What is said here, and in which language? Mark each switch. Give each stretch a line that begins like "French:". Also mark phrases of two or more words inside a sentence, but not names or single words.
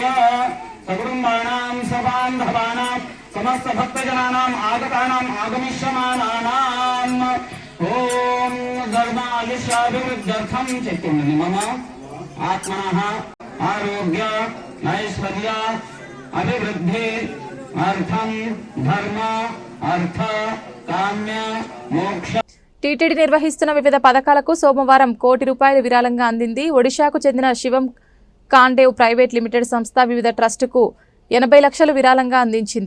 Sanskrit: सकुटुम्बानां सबान्धवानां समस्त भक्तजनानाम् आगतानाम् आगमिष्यमानानाम् ओम धर्मायुष्याभिवृद्ध्यर्थं चैतन्य मम आत्मनः आरोग्य ऐश्वर्य अभिवृद्धि अर्थं धर्म अर्थ काम्य मोक्ष.
Telugu: టీటీడీ నిర్వహిస్తున్న వివిధ పథకాలకు సోమవారం ₹1 కోటి విరాళంగా అందింది. ఒడిశాకు చెందిన శివం కాండేవ్ ప్రైవేట్ లిమిటెడ్ సంస్థ వివిధ ట్రస్టుకు 80 లక్షలు విరాళంగా అందించింది.